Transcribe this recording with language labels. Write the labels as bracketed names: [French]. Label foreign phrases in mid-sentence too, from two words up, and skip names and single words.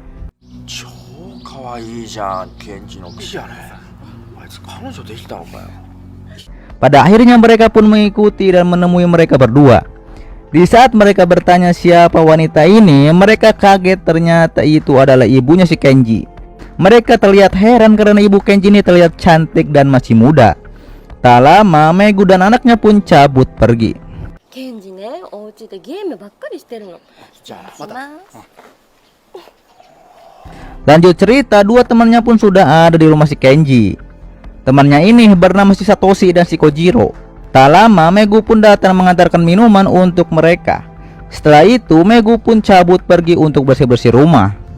[Indonesian] Pada akhirnya mereka pun mengikuti dan menemui mereka berdua. Di saat mereka bertanya siapa wanita ini, mereka kaget ternyata itu adalah ibunya si Kenji. Mereka terlihat heran karena ibu Kenji ini terlihat cantik dan masih muda. Tak lama Megu dan anaknya pun cabut pergi. [Japanese] ケンジね、お家でゲームばっかりしてるの。じゃあまた。 [Indonesian] Lanjut cerita, dua temannya pun sudah ada di rumah si Kenji. Temannya ini bernama si Satoshi dan si Kojiro. Tak lama Megu pun datang mengantarkan minuman untuk mereka. Setelah itu Megu pun cabut pergi untuk bersih-bersih rumah.